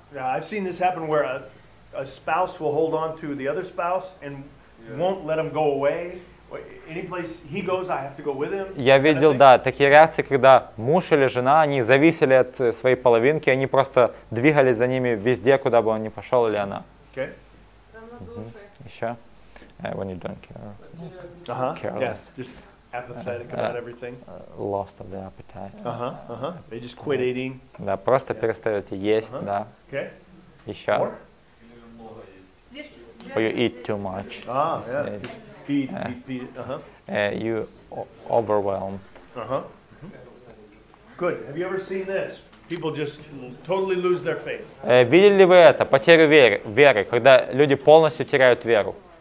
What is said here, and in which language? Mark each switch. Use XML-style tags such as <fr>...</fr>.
<en>yeah, I've seen this happen where a spouse will hold on to the other spouse and won't let him go away. Any place he goes, I have to go with him.</en> <ru>я видел, да, такие реакции, когда муж или жена, они зависели от своей половинки, они просто двигались за ними везде, куда бы он ни пошел или она.</ru> <en>Okay.</en> <ru>Равнодушие. Еще?</ru> <en>When you don't care. Uh-huh. Careless. Yes. Just Apathetic about everything. Lost of the appetite. They just quit eating.</en> <ru>Да, просто перестаете есть, да.</ru> <en>Okay.</en> <ru>Еще.</ru> <en>More? Or you eat too much. Yeah. Feed. You overwhelm. Good. Have you ever seen this? People just totally lose their faith.</en> <ru>Видели ли вы это? Потерю веры, когда люди полностью теряют веру.</ru>